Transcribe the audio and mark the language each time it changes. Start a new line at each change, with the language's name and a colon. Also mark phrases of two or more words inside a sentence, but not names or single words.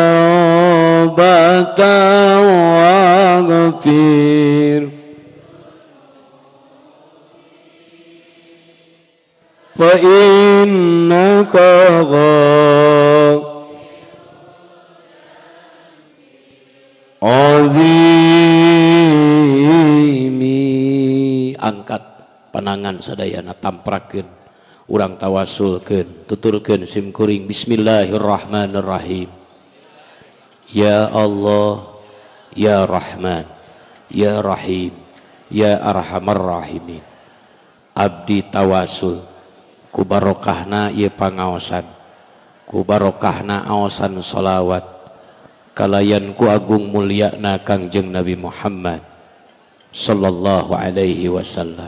Arabic: توبةً واغفر فإنك عظيم.
Sundanese: Angkat panangan sadayana tamprakeun urang tawasulkeun tuturkeun sim kuring.
Arabic: Bismillahirrahmanirrahim. يا الله يا رحمن يا رحيم يا أرحم الراحمين.
Sundanese: Abdi tawasul ku barokahna ieu pangaosan, ku barokahna aosan sholawat kalayan ku agung mulyana Kangjeng Nabi Muhammad
Arabic: صلى الله عليه وسلم.